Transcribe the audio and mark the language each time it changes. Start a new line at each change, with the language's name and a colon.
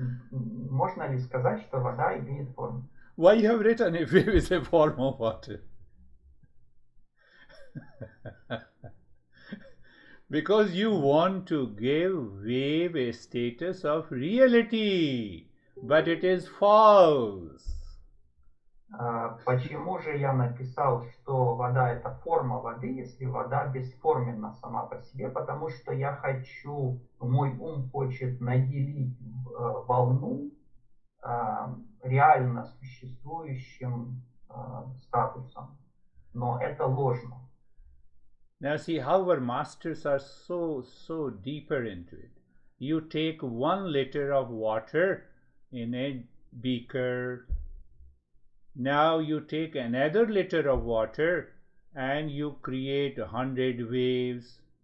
Russian: Можно ли сказать, что вода имеет форму?
English: Why you have written if wave is a form of water? Because you want to give wave a status of reality, but it is false.
Russian: Почему же я написал, что вода это форма воды, если вода бесформенна сама по себе? Потому что я хочу, мой ум хочет наделить волну реально существующим статусом, но это ложно.
English: Now see how our masters are so deeper into it. you take 1 liter of water in a beaker. Now you take another liter of water and you create 100 waves.